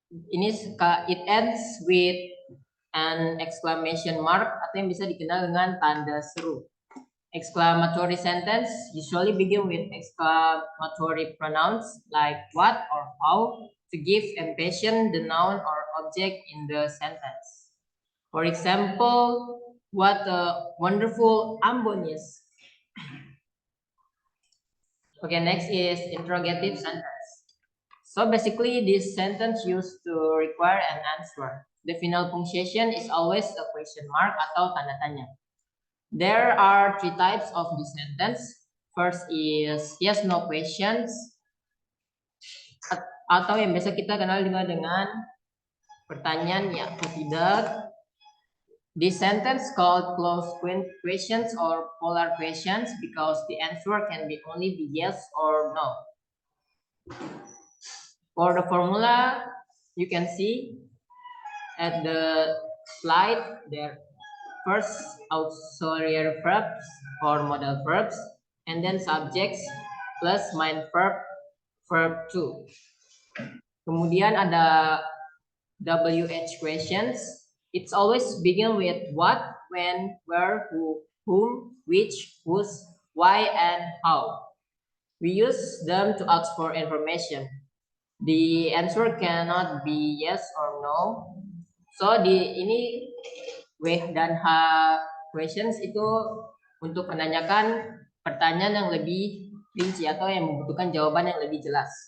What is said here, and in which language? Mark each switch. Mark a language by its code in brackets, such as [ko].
[en] It ends with an exclamation mark [id] atau yang bisa dikenal dengan tanda seru. [en] Exclamatory sentence usually begin with exclamatory pronouns like what or how to give emphasis the noun or object in the sentence. For example, what a wonderful Ambon is. Okay, next is interrogative sentence. So basically, this sentence used to require an answer. The final punctuation is always a question mark [id] atau tanda tanya. [en] There are three types of this sentence. First is yes no questions, [id] atau yang biasa kita kenal juga dengan pertanyaan ya atau tidak. [en] This sentence called closed questions or polar questions because the answer can be only be yes or no. For the formula, you can see at the slide there. First, auxiliary verbs or modal verbs, and then subjects plus main verb, verb 2. [id] Kemudian ada WH questions. [en] It's always begin with what, when, where, who, whom, which, whose, why, and how. We use them to ask for information. The answer cannot be yes or no. [id] So ini W dan H questions itu untuk menanyakan pertanyaan yang lebih rinci atau yang membutuhkan jawaban yang lebih jelas.